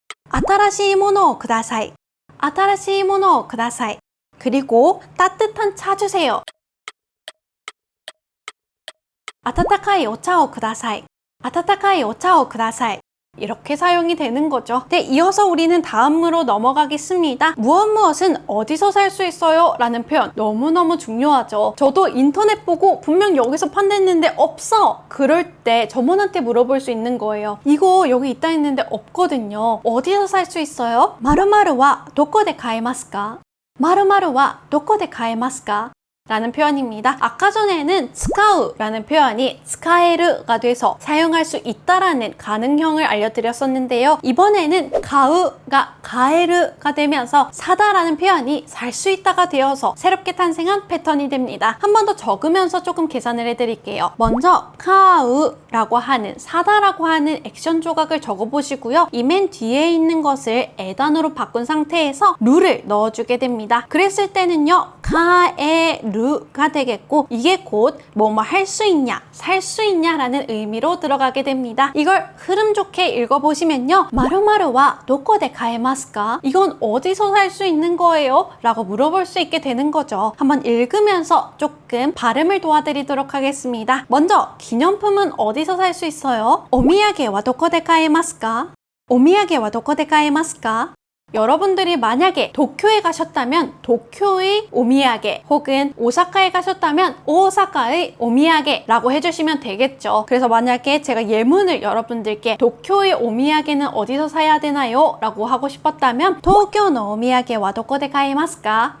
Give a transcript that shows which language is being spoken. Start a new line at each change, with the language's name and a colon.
Japanese: 新しいものをください。新しいものをください。
Korean: 그리고 따뜻한 차 주세요.
Japanese: 温かいお茶をください。温かいお茶をください。
Korean: 이렇게 사용이 되는 거죠. 네, 이어서 우리는 다음으로 넘어가겠습니다. 무엇은 어디서 살 수 있어요? 라는 표현 너무너무 중요하죠. 저도 인터넷 보고 분명 여기서 판댔는데 없어! 그럴 때 점원한테 물어볼 수 있는 거예요. 이거 여기 있다 했는데 없거든요. 어디서 살 수 있어요?
Japanese: 〇〇はどこで買えますか?〇〇はどこで買えますか?
Korean: 라는 표현입니다. 아까 전에는 使う라는 표현이 使える가 돼서 사용할 수 있다라는 가능형을 알려드렸었는데요. 이번에는 買う가 買える가 되면서 사다라는 표현이 살 수 있다가 되어서 새롭게 탄생한 패턴이 됩니다. 한 번 더 적으면서 조금 계산을 해드릴게요. 먼저 買う라고 하는 사다라고 하는 액션 조각을 적어보시고요. 이 맨 뒤에 있는 것을 에단어로 바꾼 상태에서 루를 넣어주게 됩니다. 그랬을 때는요, 買える가 되겠고, 이게 곧 뭐뭐 할 수 있냐, 살 수 있냐 라는 의미로 들어가게 됩니다. 이걸 흐름 좋게 읽어보시면요,
Japanese: 〇〇はどこで買えますか?
Korean: 이건 어디서 살 수 있는 거예요? 라고 물어볼 수 있게 되는 거죠. 한번 읽으면서 조금 발음을 도와드리도록 하겠습니다. 먼저 기념품은 어디서 살 수 있어요?
Japanese: お土産はどこで買えますか?お土産はどこで買えますか?
Korean: 여러분들이 만약에 도쿄에 가셨다면 도쿄의 오미야게, 혹은 오사카에 가셨다면 오사카의 오미야게라고 해주시면 되겠죠. 그래서 만약에 제가 예문을 여러분들께 도쿄의 오미야게는 어디서 사야 되나요? 라고 하고 싶었다면 도쿄의
Japanese: 오미야게와 도코데 가이마스까?